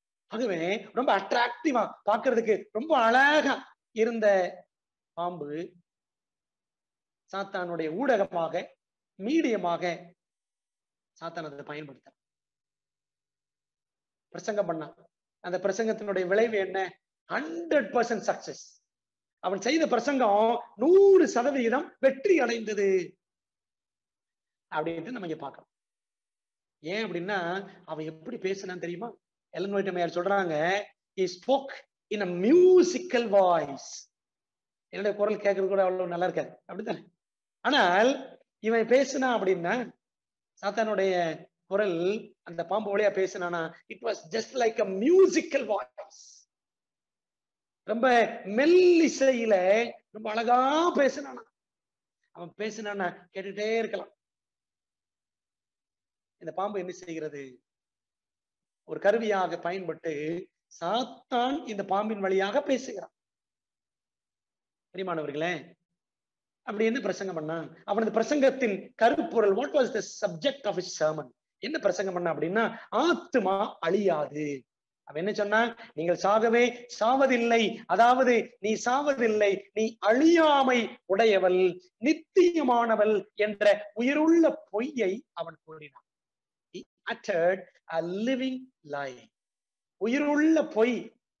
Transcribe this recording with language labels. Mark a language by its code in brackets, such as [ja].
[ta] ஆகவே ரொம்ப அட்ராக்டிவா, பார்க்கிறதுக்கு ரொம்ப அழகா இருந்த பாம்பு சாத்தானுடைய ஊடகமாக, மீடியமாக சாத்தான் அதை பயன்படுத்த பிரசங்கம் பண்ணா. அந்த பிரசங்கத்தினுடைய விளைவு என்ன? 100% சக்சஸ். அவன் செய்த பிரசங்கம் 100% வெற்றி அடைந்தது அப்படின்ட்டு நம்ம இங்க பார்க்கிறோம். ஏன் அப்படின்னா, அவன் எப்படி பேசினான்னு தெரியுமா? எலன் ஒயிட் அம்மையார் சொல்றாங்க, [en] he spoke in a musical voice. [ta] என்னுடைய குரல் கேட்கறது கூட அவ்வளவு நல்லா இருக்காது, அப்படித்தானே? ஆனால் இவன் பேசினா அப்படின்னா, சாத்தானுடைய குரல் அந்த பாம்பு வழியா பேசினானா, [en] it was just like a musical voice. [ta] ரொம்ப மெல்லிசையில ரொம்ப அழகா பேசினானா. அவன் பேசினானா கேட்டுட்டே இருக்கலாம். இந்த பாம்பு என்ன செய்கிறது? ஒரு கருவியாக பயன்பட்டு சாத்தான் இந்த பாம்பின் வழியாக பேசுகிறான். பிரியமானவர்களே, அப்படி என்ன பிரசங்கம் பண்ணா? அவனது பிரசங்கத்தின் கருப்பொருள், [en] what was the subject of his sermon? [ta] என்ன பிரசங்கம் பண்ணா அப்படின்னா, ஆத்துமா அழியாது. அவன் என்ன சொன்னா? நீங்கள் சாகவே சாவதில்லை, அதாவது நீ சாவதில்லை, நீ அழியாமை உடையவள், நித்தியமானவள் என்ற உயிருள்ள பொய்யை அவன் கூறினான். [en] He uttered a living lie. [ta] உயிருள்ள பொய்.